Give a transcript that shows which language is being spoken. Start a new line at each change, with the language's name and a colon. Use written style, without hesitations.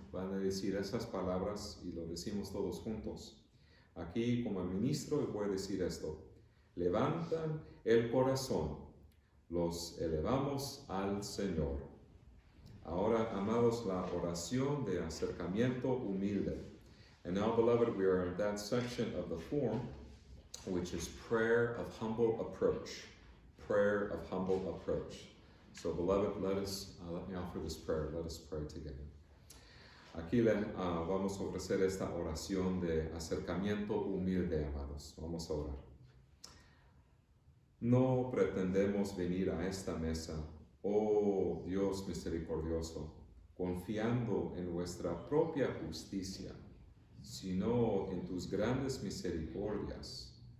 Spanish: Van a decir esas palabras y lo decimos todos juntos. Aquí, como ministro, les voy a decir esto. Levantan el corazón, los elevamos al Señor. Ahora, amados, la oración de acercamiento humilde.
English: And now, beloved, we are in that section of the form, which is prayer of humble approach. Prayer of humble approach. So, beloved, let me offer this prayer. Let us pray together.
Spanish: Aquí vamos a ofrecer esta oración de acercamiento humilde, amados. Vamos a orar. No pretendemos venir a esta mesa, oh Dios misericordioso, confiando en nuestra propia justicia, sino en tus grandes misericordias.